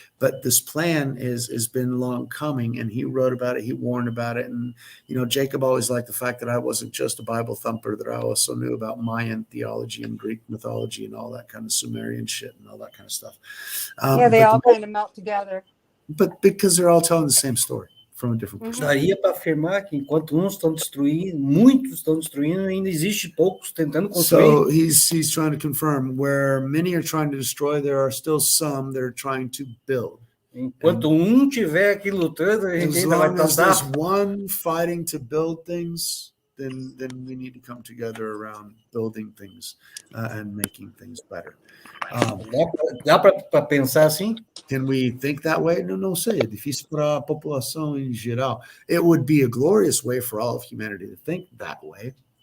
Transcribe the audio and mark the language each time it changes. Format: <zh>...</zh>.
<en>But this plan has been long coming, and he wrote about it, he warned about it. And, Jacob always liked the fact that I wasn't just a Bible thumper, that I also knew about Mayan theology and Greek mythology and all that kind of Sumerian shit and all that kind of stuff. Yeah, they all kind of melt together. But because they're all telling the same story from a different perspective.</en> <pt>Daria para afirmar que enquanto uns estão destruindo, muitos estão destruindo, ainda existe poucos tentando construir.</pt> <en>So he's trying to confirm, where many are trying to destroy, there are still some that are trying to build.</en> <pt>Enquanto tiver aqui lutando, a gente</pt> <en>As</en> <pt>ainda vai</pt> <en>long as there's</en> <pt>tentar.</pt> <en>one fighting to build things, then we need to come together around building things and making things better.</en> <pt>Dá para pensar assim?</pt> <en>Can we think that way?</en> <pt>Não sei. É difícil para a população em geral.</pt> <en>It would be a glorious way for all of humanity to think that way.</en>